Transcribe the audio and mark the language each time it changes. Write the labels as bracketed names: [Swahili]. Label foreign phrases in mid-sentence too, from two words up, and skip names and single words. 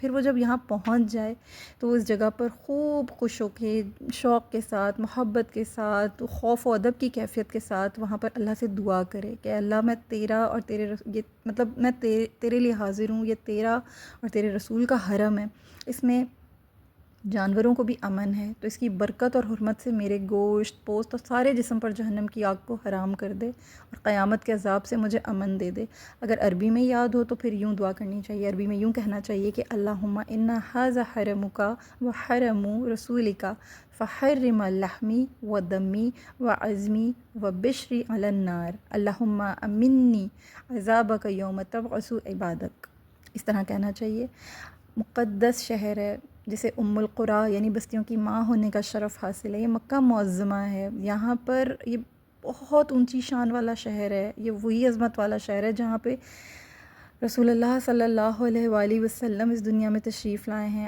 [Urdu] پھر وہ جب یہاں پہنچ جائے تو اس جگہ پر خوب خوش ہو کے، شوق کے ساتھ، محبت کے ساتھ، خوف و ادب کی کیفیت کے ساتھ وہاں پر اللہ سے دعا کرے کہ اللہ میں تیرا اور یہ مطلب میں تیرے لیے حاضر ہوں، یہ تیرا اور تیرے رسول کا حرم ہے، اس میں جانوروں کو بھی امن ہے، تو اس کی برکت اور حرمت سے میرے گوشت، پوست اور سارے جسم پر جہنم کی آگ کو حرام کر دے اور قیامت کے عذاب سے مجھے امن دے دے۔ اگر عربی میں یاد ہو تو پھر یوں دعا کرنی چاہیے، عربی میں یوں کہنا چاہیے کہ [Arabic] اللہم انا ھذا حرمک و حرم رسولک فحرم لحمی و دمی و عظمی و بشری علی النار، اللہم امنی عذابک یوم تبعث عبادک، [Urdu] اس طرح کہنا چاہیے۔ مقدس شہر ہے جسے ام القریٰ یعنی بستیوں کی ماں ہونے کا شرف حاصل ہے، یہ مکہ معظمہ ہے، یہاں پر یہ بہت اونچی شان والا شہر ہے، یہ وہی عظمت والا شہر ہے جہاں پہ رسول اللہ صلی اللہ علیہ وآلہ وسلم اس دنیا میں تشریف لائے ہیں۔